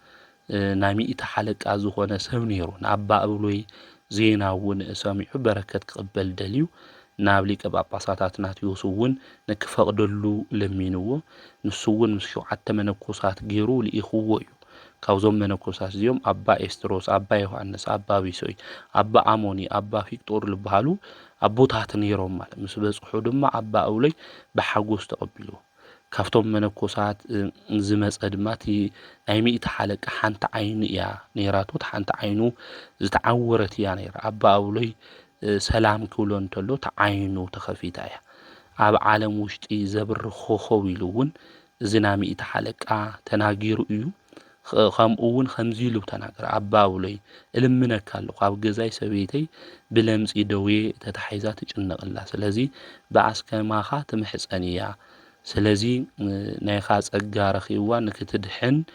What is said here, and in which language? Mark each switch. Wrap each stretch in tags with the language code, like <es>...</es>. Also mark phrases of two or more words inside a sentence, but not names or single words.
<ti>ናይ ሚእቲ ሓለቃ ዝኾነ ሰብ ነይሩ። ንአባ እብሎይ ዜና እውን ሰሚዑ በረከት ክቅበል ደልዩ ናብ ሊቀ ጳጳሳት አትናቴዎስ እውን ንክፈቅደሉ ለሚንዎ። ንሱ እውን ምስ 7 መነኮሳት ገይሩ ልኢኽዎ እዩ። ካብዞም መነኮሳት እዚኦም አባ ኤስትሮስ፣ አባ ዮሐንስ፣ አባ ቢሶይ፣ አባ አሞኒ፣ አባ ፊቅጦር ዝበሃሉ አቦታት ነይሮም ማለት። ምስ በጽሑ ድማ አባ እብሎይ ብሓጎስ ተቀቢልዎ። ካብቶም መነኮሳት ዝመጸ ድማ እቲ ናይ ሚእቲ ሓለቃ ሓንቲ ዓይኒ እያ ነይራቶ። ሓንቲ ዓይኑ ዝተዓወረት እያ ነይራ። አባ እብሎይ ሰላም ክብሎ እንተሎ ተዓይኑ ተኸፊታ እያ። ኣብ ዓለም ውሽጢ ዘብር ኮኸብ ኢሉ እውን እዚ ናይ ሚእቲ ሓለቃ ተናጊሩ እዩ። ከምኡ እውን ከምዚ ኢሉ ተናገረ። አባ እብሎይ እልምነካ ኣለኹ ኣብ ገዛይ ሰበይተይ ብለምጺ ደዌ ተታሒዛ ትጭነቕላ። ስለዚ ብኣስከማኻ ትምሕፀን እያ። ስለዚ ናይኻ ጸጋ ረኺብዋ ንክትድሕን</ti>